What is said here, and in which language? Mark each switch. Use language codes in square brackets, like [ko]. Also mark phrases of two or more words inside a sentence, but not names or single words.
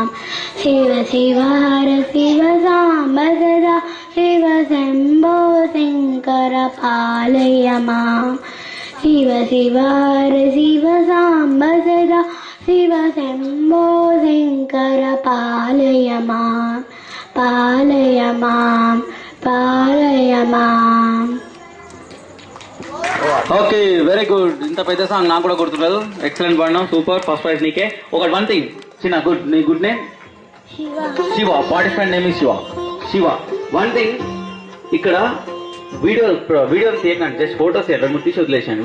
[sa] शिव शिव हर शिव सांब सदा शिव शंभो शंकर पालय मां। शिव शिव हर शिव सांब सदा शिव शंभो शंकर पालय मां पालय मां पालय मां। [en] Okay very good. [te] ఇంత పెద్ద సాంగ్ నాకు కూడా గుర్తులేదు. ఎక్సలెంట్ పాడినావు, సూపర్. ఫస్ట్ ప్రైజ్ నీకే. ఒక [en] one thing [te] చిన్న గుడ్, నీ [en] good name [te] శివ, [en] participant name [te] శివ. శివ [en] one thing, [te] ఇక్కడ వీడియో చేయకండి, [en] just photos [te] రెండు మూడు తీసి వదిలేసాను.